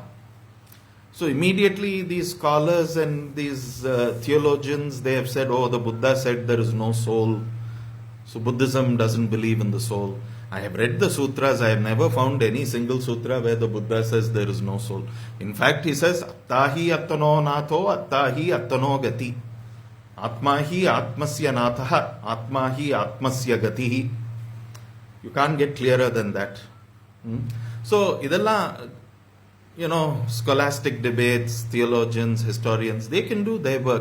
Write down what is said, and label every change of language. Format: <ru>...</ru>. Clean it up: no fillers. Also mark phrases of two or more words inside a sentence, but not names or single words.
<en>So immediately these scholars and these theologians, they have said, the Buddha said there is no soul. So Buddhism doesn't believe in the soul. I have read the sutras. I have never found any single sutra where the Buddha says there is no soul. In fact, he says,</en> <pi>Attahi attano natho, attahi attano gati.</pi> <sa>आत्महि आत्मस्य नाथ, आत्महि आत्मस्य गतिहि.</sa> <en>You can't get clearer than that. So, idella, scholastic debates, theologians, historians, they can do their work.</en>